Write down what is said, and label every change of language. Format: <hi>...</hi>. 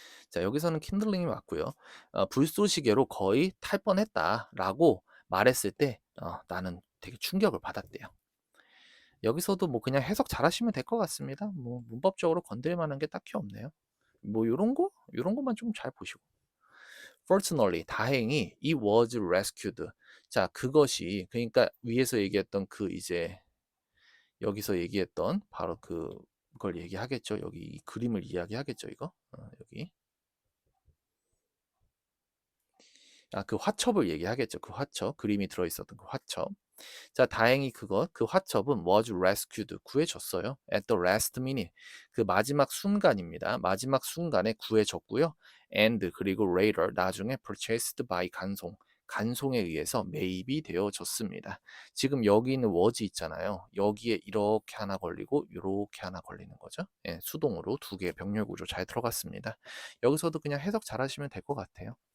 <ko>자, 여기서는 kindling이 맞고요. 불쏘시개로 거의 탈 뻔했다라고 말했을 때 나는 되게 충격을 받았대요. 여기서도 뭐 그냥 해석 잘하시면 될 것 같습니다. 뭐 문법적으로 건드릴 만한 게 딱히 없네요. 뭐 요런 것만 좀 잘 보시고.</ko> <en>Fortunately,</en> <ko>다행히</ko> <en>it was rescued.</en> <ko>자, 그것이 그러니까 위에서 얘기했던 그 이제 여기서 얘기했던 바로 그걸 얘기하겠죠. 여기 이 그림을 이야기하겠죠, 이거. 여기. 그 화첩을 얘기하겠죠. 그 화첩. 그림이 들어 있었던 그 화첩. 자, 다행히 그 화첩은</ko> <en>was rescued,</en> <ko>구해졌어요.</ko> <en>At the last minute,</en> <ko>그 마지막 순간입니다. 마지막 순간에 구해졌고요.</ko> <en>And</en> <ko>그리고</ko> <en>later,</en> <ko>나중에</ko> <en>purchased by</en> <ko>간송에 의해서 매입이 되어졌습니다. 지금 여기 있는 was 있잖아요. 여기에 이렇게 하나 걸리고 이렇게 하나 걸리는 거죠. 예, 수동으로 두 개의 병렬 구조 잘 들어갔습니다. 여기서도 그냥 해석 잘 하시면 될 것 같아요.</ko>